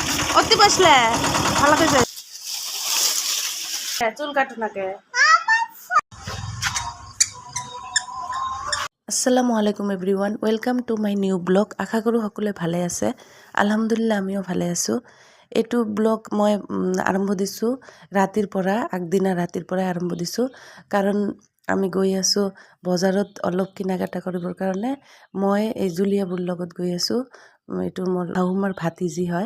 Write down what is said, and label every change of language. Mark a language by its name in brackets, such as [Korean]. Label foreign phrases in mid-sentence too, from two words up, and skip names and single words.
[Assamese] অতি বসলে ভালো করে চুল কাটো নাকে। [Arabic] السلام عليكم [English] everyone, welcome to my new blog. [Assamese] আশা কৰোঁ সকলোৱে ভালে আছে। আলহামদুলিল্লাহ আমিও ভালে আছোঁ। এইটো ব্লগ মই আৰম্ভ দিছোঁ ৰাতিৰ পৰা, আগদিনা ৰাতিৰ পৰাই আৰম্ভ দিছোঁ। কাৰণ আমি গৈ আছোঁ বজাৰত অলপ কিনাকাটা কৰিবৰ কাৰণে। মই এই জুলীয়াবোৰ লগত গৈ আছোঁ। এইটো মোৰ শাহুমাৰ ভাতিজী হয়।